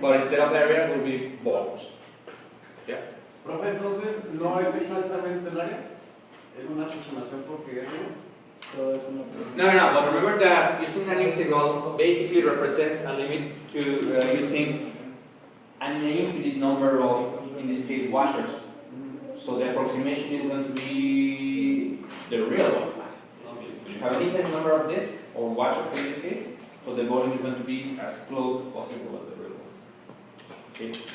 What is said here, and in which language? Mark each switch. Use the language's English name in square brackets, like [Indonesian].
[English] But instead of areas will be balls. Yeah. [Spanish] Profe, entonces, ¿no es exactamente el área? ¿Es una aproximación porque es todo es una [English] No, but remember that using an integral basically represents a limit to using an infinite number of, in this case, washers. So the approximation is going to be the real one. You have an infinite number of this, or washers in this case, so the volume is going to be as close as possible as the real one. Okay.